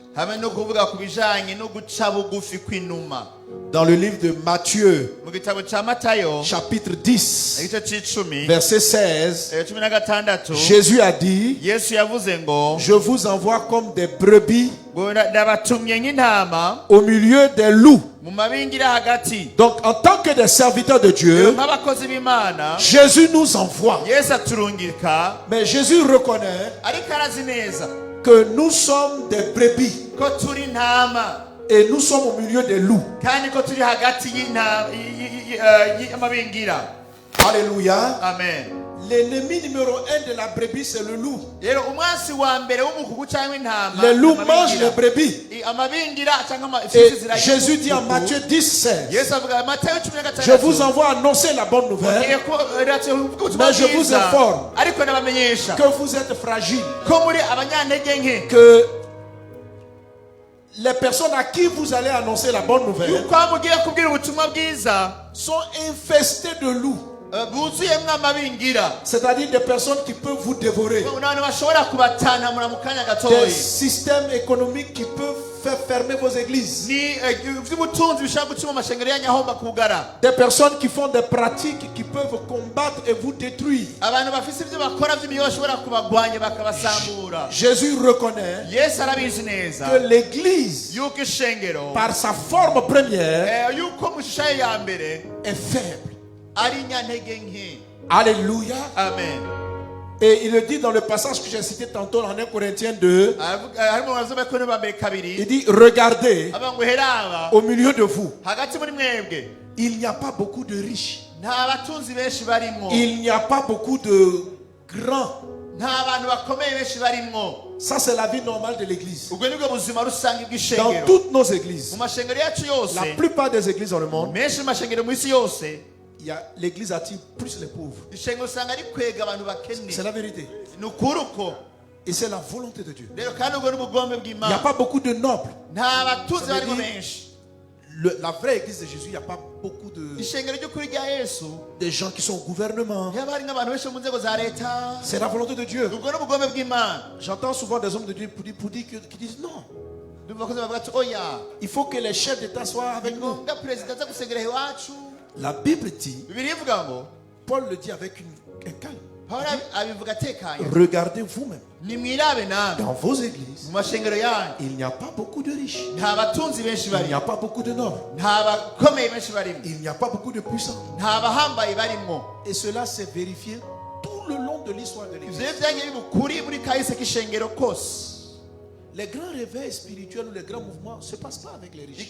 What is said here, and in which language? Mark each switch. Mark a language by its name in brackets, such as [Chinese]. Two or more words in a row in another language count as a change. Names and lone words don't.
[French] Dans le livre de Matthieu, chapitre 10, verset 16, Jésus a dit, je vous envoie comme des brebis au milieu des loups. Donc en tant que des serviteurs de Dieu, Jésus nous envoie. Mais Jésus reconnaît que nous sommes des brebis [Rundi] ko turi intama [French] et nous sommes au milieu des loups. [Rundi] kandi ko turi hagati y'amabingira. [French] Alléluia. Amen. L'ennemi numéro 1 de la brebis, c'est le loup. [Rundi] Rero umwansi wa mbere w'umukugu cyangwa intama [French] Les loups mangent les brebis. [Rundi] amabingira cyangwa [French] Et Jésus dit en Matthieu 10, 16, [Rundi] Yesu avuga Matayo [French] je vous envoie annoncer la bonne nouvelle, mais je vous informe [Rundi] ariko nabamenyesha [French] que vous êtes fragiles, [Rundi] ko muri abanyantege nke [French] que les personnes à qui vous allez annoncer la bonne nouvelle [Rundi] yuko mugiye kubwira ubutumwa bwiza [French] sont infestées de loups. [Rundi] buzuyemwo amabingira, [French] C'est-à-dire des personnes qui peuvent vous dévorer. [Rundi] abantu bashobora kubatanamura mu kanya [French] Des [Rundi] gatoya, [French] systèmes économiques qui peuvent faire fermer vos églises. [Rundi] ni iby'ubutunzi bishobora gutuma amashengero yanyu ahomba kugara, [French] Des personnes qui font des pratiques qui peuvent combattre et vous détruire. [Rundi] abantu bafise ibyo bakora by'imiyo bashobora kubagwanya bakabasambura. [French] Jésus reconnaît [Rundi] Yesu arabizi neza [French] que l'Église, [Rundi] yuko ishengero [French] par sa forme première, [Rundi] yuko mu shusho ye ya mbere [French] est faible. [Rundi] ari inyantege nke. [French] Alléluia. Amen. Et il le dit dans le passage que j'ai cité tantôt en 1 Corinthiens 2. [Rundi] harimo bazoma ko ba mbere kabiri [French] Il dit, regardez [Rundi] aba ngo heraba [French] au milieu de vous. [Rundi] hagati muri mwebwe [French] Il n'y a pas beaucoup de riches. [Rundi] nta batunzi benshi barimo, [French] Il n'y a pas beaucoup de grands. [Rundi] nta bantu bakomeye benshi barimo. [French] Ça, c'est la vie normale de l'Église. [Rundi] ubwo nibwo buzima rusange [French] Dans [Rundi] bw'ishengero [French] toutes nos églises, [Rundi] mu mashengero yacu yose. [French] la plupart des églises dans le monde, [Rundi] menshi mu mashengero mu isi yose [French] l'église attire plus les pauvres. [Rundi] ishengero usanga rikwega abantu bakene. [French] C'est la vérité. [Rundi] ni ukuri uko [French] Et c'est la volonté de Dieu. [Rundi] rero kandi ubwo n'ubugombe [French] Il n'y a [Rundi] bw'Imana. [French] pas beaucoup de nobles. [Rundi] nta batunzi [French] Ça veut [Rundi] barimo [French] dire- [Rundi] benshi. [French] La vraie église de Jésus, il n'y a pas beaucoup [Rundi] ishengero ry'ukuri rya yesu [French] de gens qui sont au gouvernement. [Rundi] yaba hari nk'abantu benshi mu nzego za leta. [French] C'est la volonté de Dieu. [Rundi] ubwo n'ubugombe bw'Imana. [French] J'entends souvent des hommes de Dieu qui disent non. [Rundi] ndumva ko bavuga ati oya [French] Il faut que les chefs d'État soient avec [Rundi] ni [French] nous. [Rundi] ngombwa perezida aza gusengera iwacu. [French] La Bible dit, [Rundi] bibiliya ivuga ngo [French] Paul le dit avec un calme. [Rundi] pawulo abivuga atekanye, [French] Regardez vous-même. [Rundi] nimwirabe namwe [French] Dans vos églises, [Rundi] mu mashengero yanyu [French] il n'y a pas beaucoup de riches. [Rundi] nta batunzi benshi [French] Il n'y [Rundi] barimo, [French] a pas beaucoup de nobles. [Rundi] nta bakomeye benshi barimo, [French] Il n'y a pas beaucoup de puissants. [Rundi] nta bahambaye barimo. [French] Et cela s'est vérifié tout le long de l'histoire de [Rundi] ivyo [French] l'Église. [Rundi] rero vyagiye biba ukuri muri kahise k'ishengero kose. [French] Les grands réveils spirituels ou les grands mouvements ne se passent pas avec les riches.